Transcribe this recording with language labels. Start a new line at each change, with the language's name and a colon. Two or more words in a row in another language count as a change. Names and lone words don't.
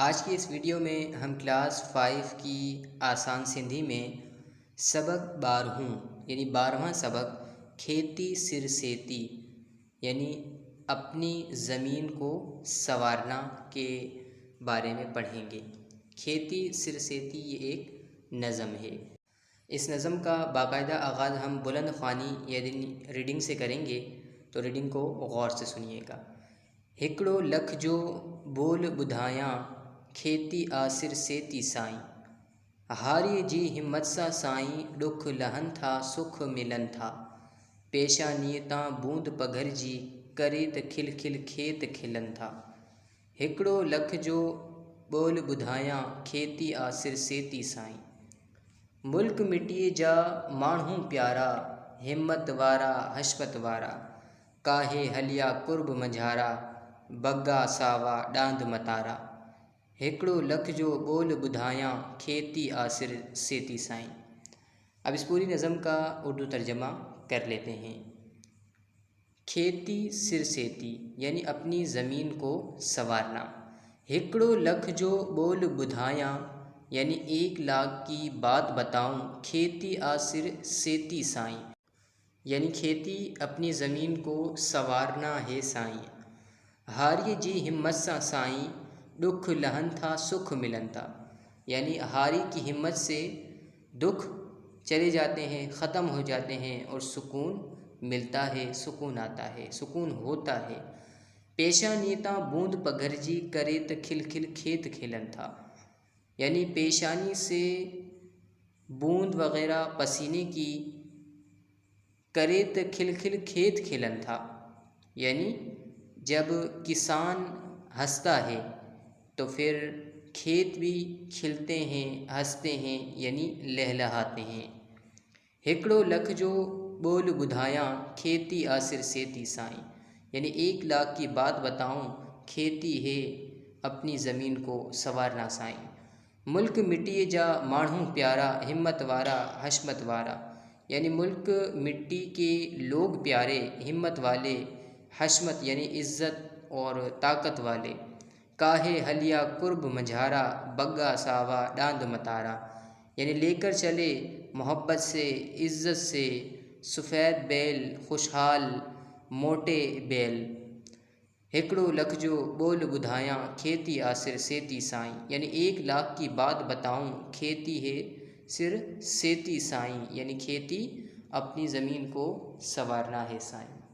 Urdu: آج کی اس ویڈیو میں ہم کلاس 5 کی آسان سندھی میں سبق 12 یعنی 12واں سبق کھیتی سرسیتی یعنی اپنی زمین کو سنوارنا کے بارے میں پڑھیں گے. کھیتی سرسیتی یہ ایک نظم ہے. اس نظم کا باقاعدہ آغاز ہم بلند خوانی یعنی ریڈنگ سے کریں گے، تو ریڈنگ کو غور سے سنیےگا.
Sindhi: हिकड़ो लख जो बोल ॿुधायां खेती आ सिरसेती साईं, हारी जी हिम्मत सां साईं ॾुख लहनि था सुख मिलनि था, पेशानीअ तां बूंद पघरजी करे त खिल खिल खेत खिलनि था। हिकड़ो लख जो बोल ॿुधायां खेती आ सिरसेती साईं, मुल्क मिटीअ जा माण्हू प्यारा, हिम्मत वारा हशमत वारा, काहे हलिया कुर्ब मंझारा, बग्गा सावा डांद मतारा। हिकड़ो लख जो बोल ॿुधायां खेती आ सिरसेती साईं।
Urdu: اب اس پوری نظم کا اردو ترجمہ کر لیتے ہیں. کھیتی سرسیتی یعنی اپنی زمین کو سنوارنا.
Sindhi: हिकड़ो लख जो बोल ॿुधायां
Urdu: یعنی 1 لاکھ کی بات بتاؤں,
Sindhi: खेती आ सिरसेती साईं
Urdu: یعنی کھیتی اپنی زمین کو سنوارنا ہے سائیں,
Sindhi: हारी जी हिम्मत सां साईं दुख लहन था सुख मिलन था
Urdu: یعنی ہاری کی ہمت سے دکھ چلے جاتے ہیں، ختم ہو جاتے ہیں اور سکون ملتا ہے، سکون آتا ہے، سکون ہوتا ہے.
Sindhi: पेशानी तां बूंद पघरजी करे त खिल खिल खेत खिलन था
Urdu: یعنی پیشانی سے بوند وغیرہ پسینے کی
Sindhi: करे त खिल खिल खेत खिलन था
Urdu: یعنی جب کسان ہنستا ہے تو پھر کھیت بھی کھلتے ہیں، ہنستے ہیں یعنی لہلہاتے ہیں.
Sindhi: हिकड़ो लख जो बोल ॿुधायां खेती आ सिरसेती साईं
Urdu: یعنی 1 لاکھ کی بات بتاؤں، کھیتی ہے اپنی زمین کو سنوارنا سائیں.
Sindhi: मुल्क मिट्टीअ जा माण्हू प्यारा, हिम्मत वारा हशमत वारा
Urdu: یعنی ملک مٹی کے لوگ پیارے، ہمت والے، حشمت یعنی عزت اور طاقت والے,
Sindhi: काहे हलिया कुर्ब मंझारा, बग्गा सावा डांद मतारा
Urdu: یعنی لے کر چلے محبت سے، عزت سے سفید بیل، خوشحال موٹے بیل.
Sindhi: हिकड़ो लख जो बोल ॿुधायां खेती आ सिरसेती साईं
Urdu: یعنی 1 لاکھ کی بات بتاؤں، کھیتی ہے
Sindhi: सिरसेती साईं
Urdu: یعنی کھیتی اپنی زمین کو سنوارنا ہے سائیں.